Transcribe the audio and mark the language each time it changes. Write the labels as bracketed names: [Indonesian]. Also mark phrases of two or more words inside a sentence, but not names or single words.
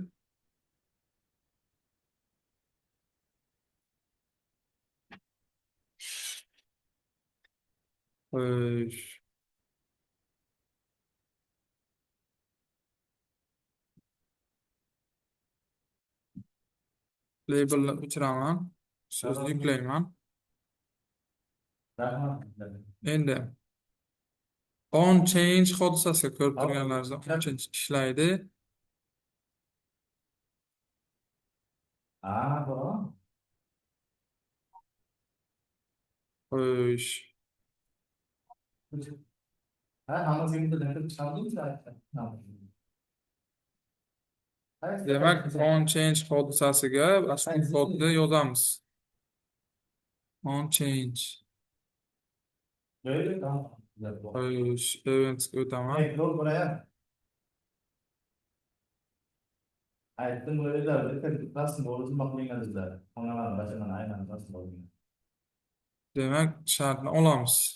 [Uzbek] Xo'sh, labelni o'chiraman. So'zni yuklayman. Endi [English] on change [Uzbek] hodisasi ko'rib turganlaringizda [English] on change [Uzbek] ishlaydi. Xo'sh, demak, [English] on change [Uzbek] hodisasiga asl kodni yozamiz. [English] On change. [Uzbek] Xo'sh, eventsga o'taman. Demak, shartni olamiz.